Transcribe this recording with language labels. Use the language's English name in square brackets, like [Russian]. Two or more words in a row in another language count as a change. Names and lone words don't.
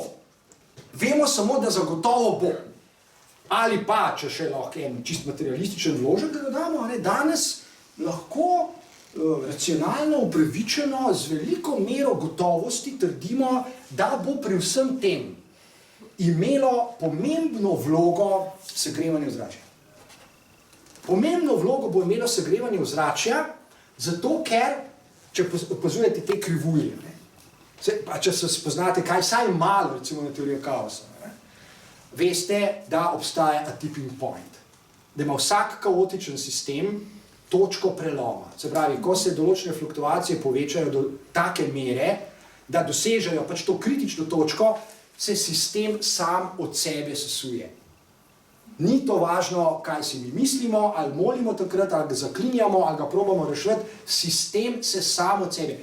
[Slovenian] Vemo samo, da zagotovo bo. Ali pa, če še lahko en čist materialističen vložek dodamo, danes lahko racionalno, upravičeno, z veliko mero gotovosti trdimo, da bo pri vsem tem imelo pomembno vlogo segrevanje ozračja. Pomembno vlogo bo imelo segrevanje ozračja, zato ker, če opazujete te krivulje, če se spoznate kaj, saj malo, recimo na teorijo kaosa, veste, da obstaja [English] a tipping point, [Slovenian] da ima vsak kaotičen sistem točko preloma. Se pravi, ko se določene fluktuacije povečajo do take mere, da dosežejo pač to kritično točko, se sistem sam od sebe sesuje. Ni to važno, kaj si mi mislimo, ali molimo takrat, ali ga zaklinjamo, ali ga probamo rešiti, sistem se sam od sebe.